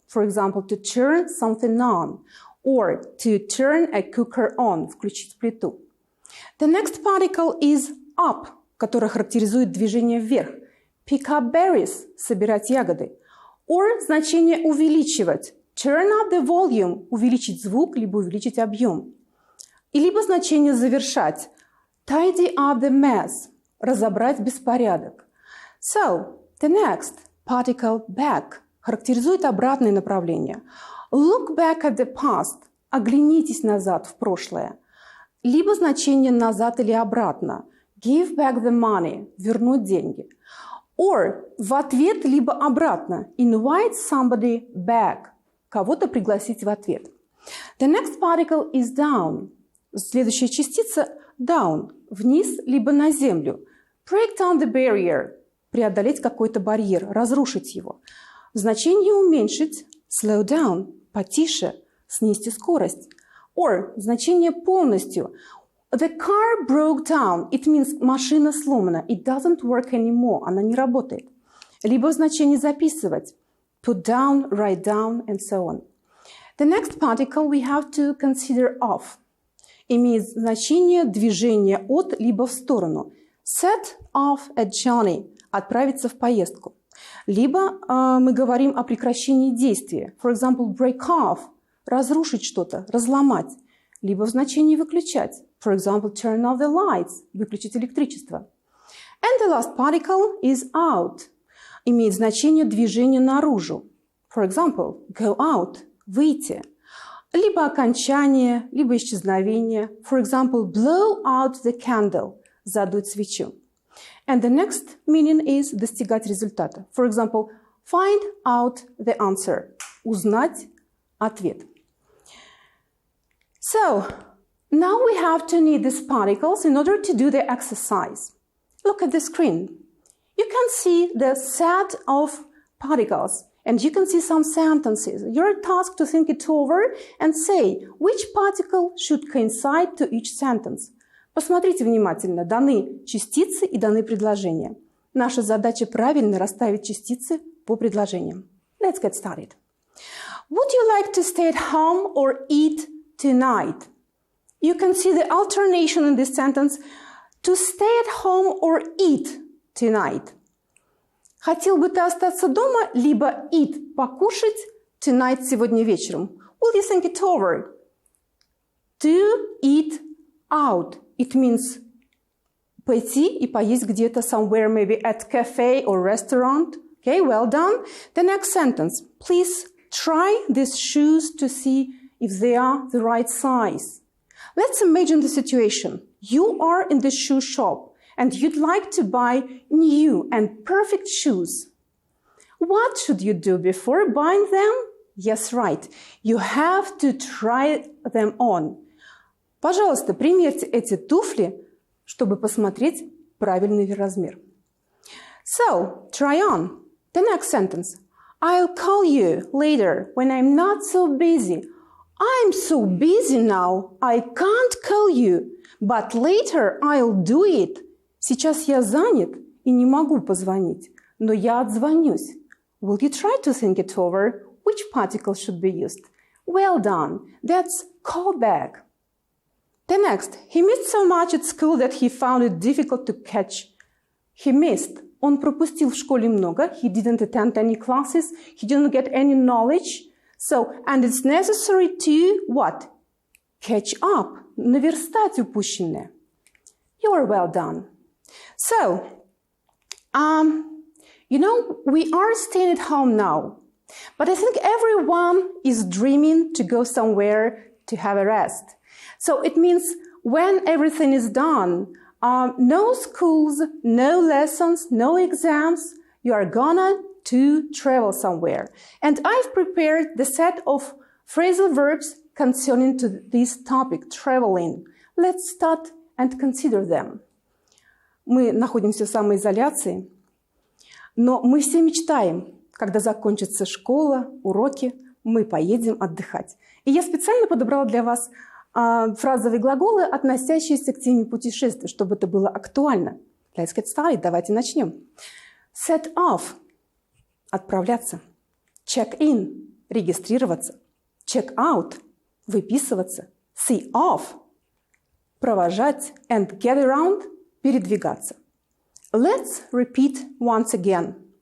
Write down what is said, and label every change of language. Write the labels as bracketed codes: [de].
[en] For example, to turn something on. Or to turn a cooker on, [ru] включить плиту. [en] The next particle is up, [ru] которое характеризует движение вверх. [en] Pick up berries, [ru] собирать ягоды. Or значение увеличивать. [en] Turn up the volume, [ru] увеличить звук, либо увеличить объем. И либо значение завершать. [en] Tidy up the mess, [ru] разобрать беспорядок. [en] So, the next particle back [ru] характеризует обратное направление. [en] Look back at the past. [ru] Оглянитесь назад в прошлое. Либо значение назад или обратно. [en] Give back the money. [ru] Вернуть деньги. Or в ответ либо обратно. [en] Invite somebody back. [ru] Кого-то пригласить в ответ. [en] The next particle is down. [ru] Следующая частица down. Вниз либо на землю. [en] Break down the barrier. [ru] Преодолеть какой-то барьер. Разрушить его. Значение уменьшить. [en] Slow down. [ru] Потише, снизьте скорость. Or значение полностью. [en] The car broke down. It means [ru] машина сломана. [en] It doesn't work anymore. [ru] Она не работает. Либо значение записывать. [en] Put down, write down, and so on. The next particle we have to consider off. [ru] Имеет значение движения от либо в сторону. [en] Set off a journey. [ru] Отправиться в поездку. Либо мы говорим о прекращении действия. [en] For example, break off – [ru] разрушить что-то, разломать. Либо в значении выключать. [en] For example, turn off the lights – [ru] выключить электричество. [en] And the last particle is out. [ru] Имеет значение движения наружу. [en] For example, go out – выйти. [ru] Либо окончание, либо исчезновение. [en] For example, blow out the candle – [ru] задуть свечу. [en] And the next meaning is [ru] достигать результата. [en] For example, find out the answer. [ru] Узнать ответ. [en] So, now we have to need these particles in order to do the exercise. Look at the screen. You can see the set of particles and you can see some sentences. You're tasked to think it over and say which particle should coincide to each sentence. [ru] Посмотрите внимательно, даны частицы и даны предложения. Наша задача правильно расставить частицы по предложениям. [en] Let's get started. Would you like to stay at home or eat tonight? You can see the alternation in this sentence. To stay at home or eat tonight. [ru] Хотел бы ты остаться дома, либо eat, покушать, tonight, сегодня вечером. [en] Will you think it over? To eat out. It means [ru] пойти и поесть где-то [en] somewhere, maybe at cafe or restaurant. Okay, well done. The next sentence. Please try these shoes to see if they are the right size. Let's imagine the situation. You are in the shoe shop and you'd like to buy new and perfect shoes. What should you do before buying them? Yes, right. You have to try them on. [ru] Пожалуйста, примерьте эти туфли, чтобы посмотреть правильный размер. [en] So, try on. The next sentence. I'll call you later when I'm not so busy. I'm so busy now, I can't call you, but later I'll do it. [ru] Сейчас я занят и не могу позвонить, но я отзвонюсь. [en] Will you try to think it over? Which particle should be used? Well done. That's call back. The next. He missed so much at school that he found it difficult to catch. He missed. [ru] Он пропустил в школе много. [en] He didn't attend any classes. He didn't get any knowledge. So, and it's necessary to what? Catch up. [ru] Наверстать упущенное. [en] You are well done. So, you know, we are staying at home now. But I think everyone is dreaming to go somewhere to have a rest. So it means when everything is done, no schools, no lessons, no exams, you are gonna to travel somewhere. And I've prepared the set of phrasal verbs concerning to this topic, traveling. Let's start and consider them. [ru] Мы находимся в самоизоляции, но мы все мечтаем, когда закончится школа, уроки, мы поедем отдыхать. И я специально подобрала для вас фразовые глаголы, относящиеся к теме путешествия, чтобы это было актуально. [en] Let's get started. [ru] Давайте начнем. [en] Set off – отправляться. Check in – регистрироваться. Check out – выписываться. See off – провожать. And get around – передвигаться. Let's repeat once again.